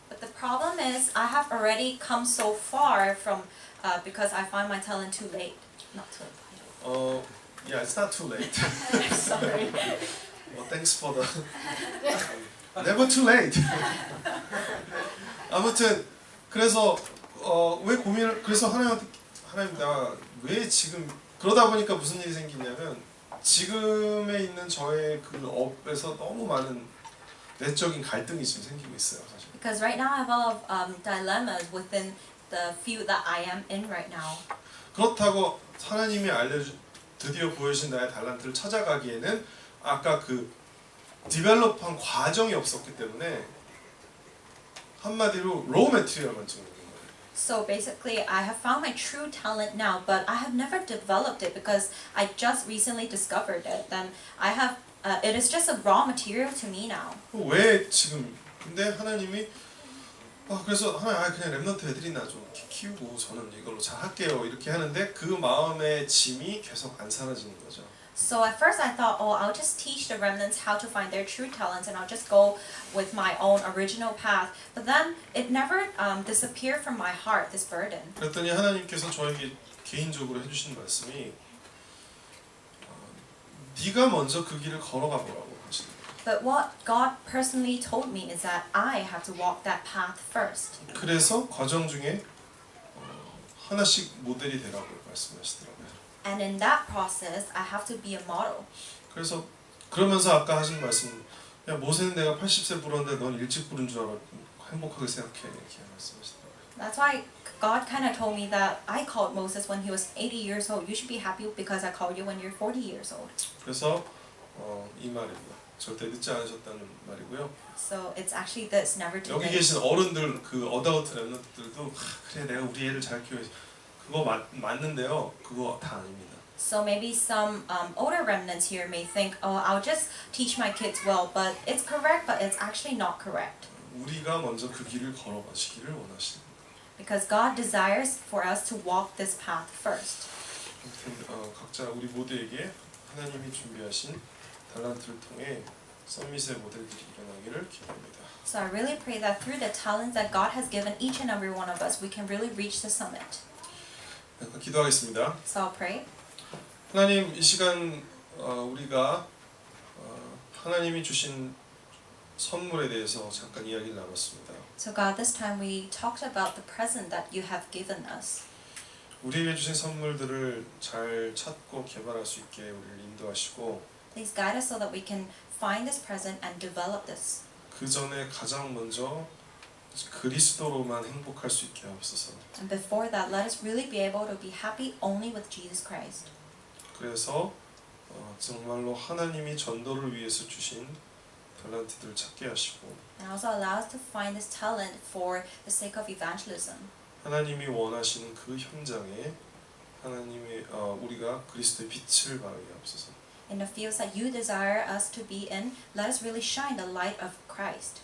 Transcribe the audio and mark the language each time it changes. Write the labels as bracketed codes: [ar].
[en] But the problem is I have already come so far from because I find my talent too late. Not too late. Yeah, it's not too late. Sorry. Well, thanks for the never too late. [ko] 아무튼 그래서 왜 고민을 그래서 하나님 나 왜 지금 그러다 보니까 무슨 일이 생기냐면 지금에 있는 저의 그 업에서 너무 많은 내적인 갈등이 지금 생기고 있어요, 사실. [en] Because right now I have a lot of dilemmas within the field that I am in right now. [ko] 그렇다고 하나님이 드디어 보여주신 나의 달란트를 찾아가기에는 아까 그 디벨롭한 과정이 없었기 때문에 한마디로 로우 매티리얼만 찍는 거예요. [en] So basically I have found my true talent now, but I have never developed it because I just recently discovered it. Then I have it is just a raw material to me now. [ko] 왜 지금 근데 하나님이 그래서 하나님 그냥 렘넌트 애들이나 좀 키우고 저는 이걸로 잘 할게요 이렇게 하는데 그 마음의 짐이 계속 안 사라지는 거죠. [en] So at first I thought, I'll just teach the remnants how to find their true talents and I'll just go with my own original path. But then it never disappeared from my heart, this burden. [ko] 그랬더니 하나님께서 저에게 개인적으로 해주신 말씀이 네가 먼저 그 길을 걸어가 보라고 하시는 거예요. [en] But what God personally told me is that I have to walk that path first. [ko] 그래서 과정 중에 하나씩 모델이 되라고 말씀하시더라고요. [en] And in that process, I have to be a model. [ko] 그래서 그러면서 아까 하신 말씀, 야 모세는 내가 80세 부르는데 넌 일찍 부른 줄 알아. 행복하게 생각해 이렇게 말씀하시더라고요. [en] That's why God kind of told me that I called Moses when he was 80 years old. You should be happy because I called you when you're 40 years old. [ko] 그래서 이 말입니다. 절대 늦지 않으셨다는 말이고요. [en] So it's actually this, never too [ko] 여기 [en] late. [ko] 계신 어른들 그 어다우트 렘넌트들도 그래 내가 우리 애를 잘 키워야지. 그거 맞는데요. 그거 다 아닙니다. [en] So maybe some older remnants here may think, I'll just teach my kids well, but it's correct, but it's actually not correct. [ko] 우리가 먼저 그 길을 걸어가시기를 원하십니다. [en] Because God desires for us to walk this path first. [ko] 아무튼 각자 우리 모두에게 하나님이 준비하신 달란트를 통해 썸밋의 모델들이 일어나기를 기도합니다. [en] So I really pray that through the talents that God has given each and every one of us, we can really reach the summit. [ko] 기도하겠습니다. [en] So I'll pray. [ko] 하나님 이 시간 우리가 하나님이 주신 선물에 대해서 잠깐 이야기를 나눴습니다. [en] So God, this time we talked about the present that you have given us. [ko] 우리에게 주신 선물들을 잘 찾고 개발할 수 있게 우리를 인도하시고 [en] Please guide us so that we can find this present and develop this. [ko] 그 전에 가장 먼저 그리스도로만 행복할 수 있게 하옵소서. [en] And before that, let us really be able to be happy only with Jesus Christ. [ko] 그래서 정말로 하나님이 전도를 위해서 주신 달란트들을 찾게 하시고 [en] And also allow us to find this talent for the sake of evangelism. [ko] 하나님이 원하시는 그 현장에 하나님의 우리가 그리스도의 빛을 발하게 하옵소서. [en] In the fields that you desire us to be in, let us really shine the light of Christ.